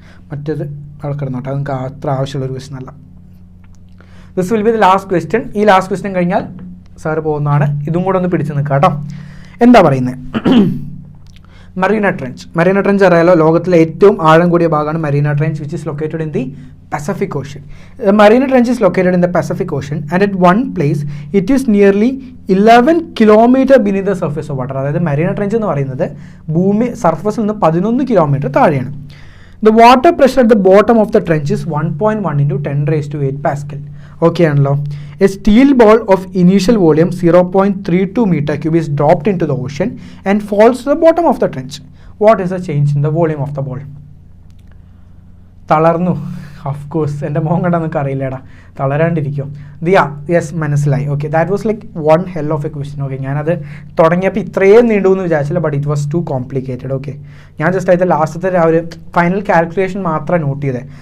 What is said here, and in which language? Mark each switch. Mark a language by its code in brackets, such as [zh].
[ml] മറ്റേത് അവിടെ കിടന്നോട്ടെ, അത് നിങ്ങൾക്ക് അത്ര ആവശ്യമുള്ളൊരു ക്വസ്റ്റ്യൻ അല്ല. [en] This will be the last question. [ml] ഈ ലാസ്റ്റ് ക്വസ്റ്റ്യൻ കഴിഞ്ഞാൽ സാറ് പോകുന്നതാണ്. ഇതും കൂടെ ഒന്ന് പിടിച്ച് നിൽക്കാം കേട്ടോ. എന്താ പറയുന്നത്? മറീന ട്രെഞ്ച് അറിയാലോ, ലോകത്തിലെ ഏറ്റവും ആഴം കൂടിയ ഭാഗമാണ് Marina trench, [en] Which is located in the Pacific Ocean. The Marina Trench is located in the Pacific Ocean, and at one place it is nearly 11 kilometer beneath the surface of water. [ml] അതായത് Marina trench എന്ന് പറയുന്നത് ഭൂമി സർഫസിൽ നിന്ന് 11 kilometre താഴെയാണ്. [en] The water pressure at the bottom of the trench is 1.1 into 10⁸8 Pascal. Okay ആണല്ലോ. A steel ball of initial volume 0.32 meter cube is dropped into the ocean and falls to the bottom of the trench. What is the change in the volume of the ball? [ml] തളർന്നു. Of course, എൻ്റെ മോൻ കണ്ടാൽ നിങ്ങൾക്ക് അറിയില്ലേടാ, തളരാണ്ടിരിക്കും. Yes, മനസ്സിലായി. [en] Okay, that was like one hell of a question. Okay, [ml] ഞാനത് തുടങ്ങിയപ്പോൾ ഇത്രയും നീണ്ടുവെന്ന് വിചാരിച്ചില്ല, [en] But it was too complicated. [ml] Okay, ഞാൻ ജസ്റ്റ് അതിൻ്റെ ലാസ്റ്റത്തെ ആ ഒരു ഫൈനൽ കാൽക്കുലേഷൻ മാത്രം നോട്ട് ചെയ്തത്.